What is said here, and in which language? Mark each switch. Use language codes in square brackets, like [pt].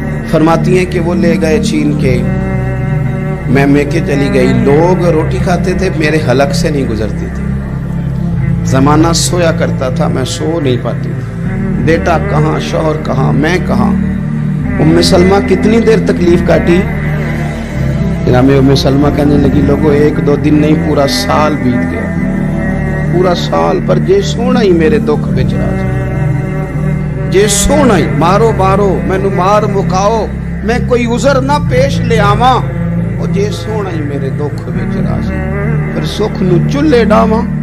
[ur] فرماتی ہیں کہ وہ لے گئے چھین کے, میں میکے چلی گئی. لوگ روٹی کھاتے تھے, میرے حلق سے نہیں گزرتی تھی. زمانہ سویا کرتا تھا, میں سو نہیں پاتی. بیٹا کہاں, شوہر کہاں, میں کہاں. ام سلمہ کتنی دیر تکلیف کاٹی. جناب ام سلمہ کہنے لگی لوگوں 1-2 دن نہیں, پورا سال بیت گیا, پورا سال. [pa] پر جے سونا ہی میرے دکھ وچ راضی, جے سونا ہی مارو مارو مینو مار مکاؤ, میں کوئی عذر نہ پیش لے آواں, او جے سونا ہی میرے دکھ وچ راضی, پھر سکھ نو چلے ڈاواں.